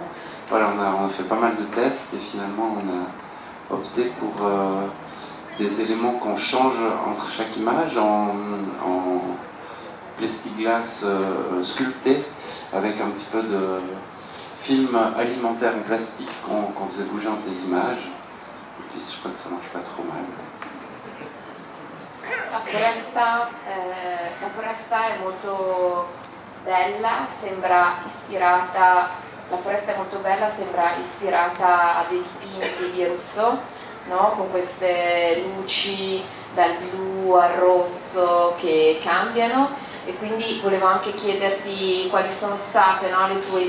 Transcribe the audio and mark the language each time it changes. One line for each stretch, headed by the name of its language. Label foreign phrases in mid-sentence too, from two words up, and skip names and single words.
French: Voilà, on a fait pas mal de tests et finalement on a opté pour des éléments qu'on change entre chaque image en plexiglas sculpté avec un petit peu de film alimentaire en plastique qu'on faisait bouger entre les images. Et puis je crois que ça marche pas trop mal.
Italian: La foresta è molto bella, sembra ispirata, la foresta è molto bella, sembra ispirata a dei dipinti di Rousseau, no? Con queste luci dal blu al rosso che cambiano, e quindi volevo anche chiederti quali sono state, no, le tue